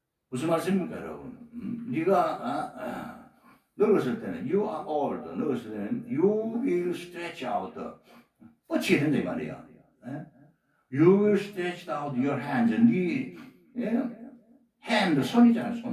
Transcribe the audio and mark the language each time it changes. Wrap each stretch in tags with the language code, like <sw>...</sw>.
<ko>무슨 말씀입니까, 여러분? 네가 늙었을 때는</ko> <en>you are old.</en> <ko>늙었을 때는</ko> <en>you will stretch out.</en> <ko>뻗치게 된다 이 말이야. 예?</ko> <en>You will stretch out your hands.</en> <ko>네 hand 손이잖아요.</ko>